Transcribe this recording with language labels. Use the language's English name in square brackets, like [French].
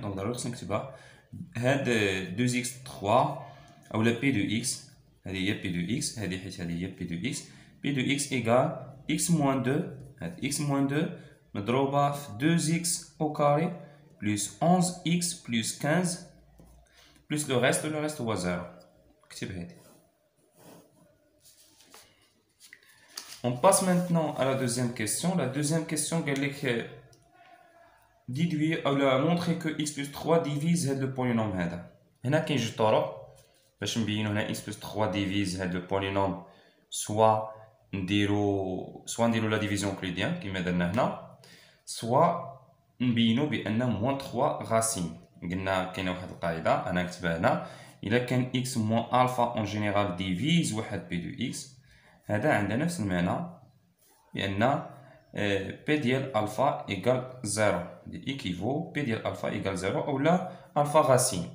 [Arabic] دونك ضروري خصني نكتبها هاد 2x 3 اولا بي دو اكس هادي هي بي دو اكس هادي حيت هادي هي بي دو اكس. بي دو اكس ايكال x موان 2 هاد x موان 2 مضروبه في [French] 2x au carré [Arabic] بلس 11x بلس 15 بلس لو ريست هو زيرو. كتب هادي. [French] On passe maintenant à la deuxième question. La deuxième question, déduire ou montrer que x plus 3 divise le polynôme. [Arabic] هنا كاين جوج طرق باش نبينو هنا [French] x plus 3 divise [Arabic] هاد لو polynôme. [French] soit [Arabic] نديرو لا [French] division euclidienne [Arabic] كيما درنا هنا, soit نبينو بان [French] moins 3 racine. [Arabic] قلنا كاينه واحد القاعده انا نكتبها هنا, الا كان [French] x moins alpha en général divise [Arabic] واحد [French] p de x, [Arabic] هذا عندنا نفس المعنى بان p ديال alpha [French] égale 0, [Arabic] دي [French] équivaut p [Arabic] ديال alpha [French] égale 0 ou [Arabic] لا alpha racine.